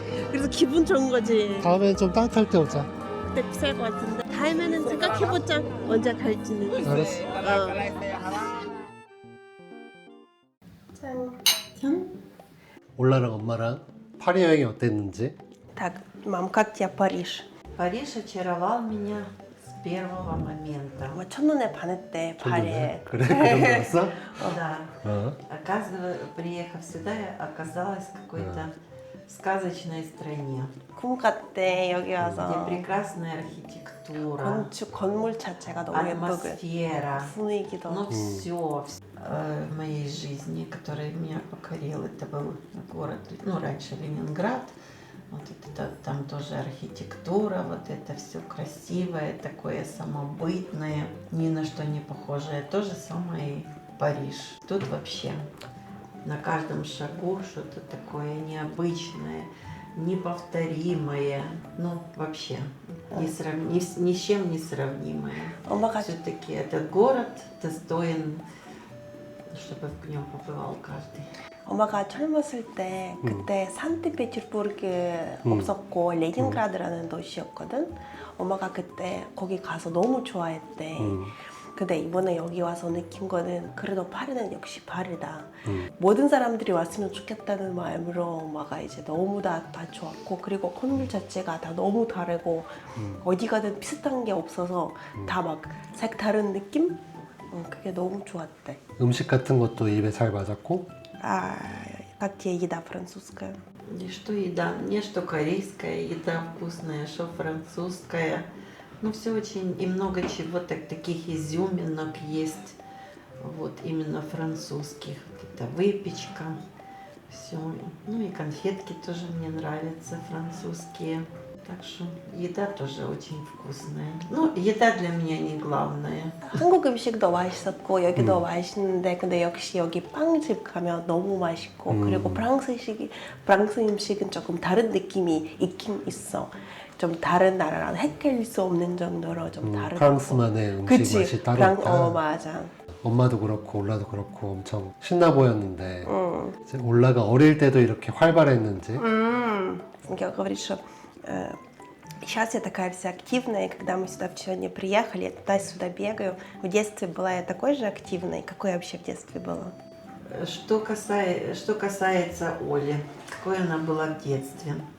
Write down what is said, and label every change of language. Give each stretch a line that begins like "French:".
Korean: 그래서 기분 좋은 거지. 다음엔 좀 따뜻할 때 오자. 그때 비쌀 것 같은데. 다음에는 생각해보자. 언제 갈지는. 알았어. 올라랑 엄마랑 파리 여행이 어땠는지?
Russian: Так, мам, как тебе Париж? Париж очаровал меня с первого момента.
Korean: 뭐 첫눈에 반했대, 파리에. 그래? 그 정도였어?
Russian: Да.
Korean: 어.
Russian: Оказывается, приехав сюда, я оказалась в какой-то сказочной стране,
Korean: 꿈 같대, 여기
Russian: где
Korean: 와서.
Russian: прекрасная архитектура,
Korean: 건축, 건물 자체가 너무 예쁘고.
Russian: атмосфера,
Korean: 분위기도.
Russian: ну все в моей жизни, который меня покорил, это был город, ну раньше Ленинград, вот это, там тоже архитектура, вот это все красивое, такое самобытное, ни на что не похожее. То же самое и Париж. Тут вообще на каждом шагу что-то такое необычное, неповторимое, ну вообще ни с чем не сравнимое.
Korean: 엄마가
Russian: Все-таки этот город достоин, чтобы в нем побывал каждый.
Korean: 엄마가 젊었을 때 그때 산트페테르부르크에 없었고 레닌그라드라는 도시였거든. 엄마가 그때 거기 가서 너무 좋아했대. 근데 이번에 여기 와서 느낀 거는 그래도 파리는 역시 파리다. 모든 사람들이 왔으면 좋겠다는 마음으로 엄마가 이제 너무 다 좋았고, 그리고 건물 자체가 다 너무 다르고 어디 가든 비슷한 게 없어서 다 막 색다른 느낌? 그게 너무 좋았대. 음식 같은 것도 입에 잘 맞았고.
Russian: А как тебе еда французская? И что еда? Мне что корейская еда вкусная, что французская. Ну, все очень, и много чего таких изюминок есть. Вот именно французских. Это выпечка, все. Ну и конфетки тоже мне нравятся, французские. Так что еда тоже очень вкусная. Ну, еда для меня не главное.
Korean: 한국 음식도 맛있었고 여기도 맛있는데, 근데 역시 여기 빵집 가면 너무 맛있고, 그리고 프랑스 음식은 조금 다른 느낌이 있긴 있어. 좀 다른 나라랑 헷갈릴 수 없는 정도로 좀 다르고. 프랑스만의 음식 그치? 맛이 따로 있다. 맞아. 엄마도 그렇고 올라도 그렇고 엄청 신나 보였는데 이제 올라가 어릴 때도 이렇게 활발했는지.
Russian: Я говорю, что сейчас я такая вся активная, и когда мы сюда сегодня приехали, я туда-сюда бегаю. В детстве была я такой же активной, какой я вообще в детстве была? Что касается Оли, какой она была в детстве.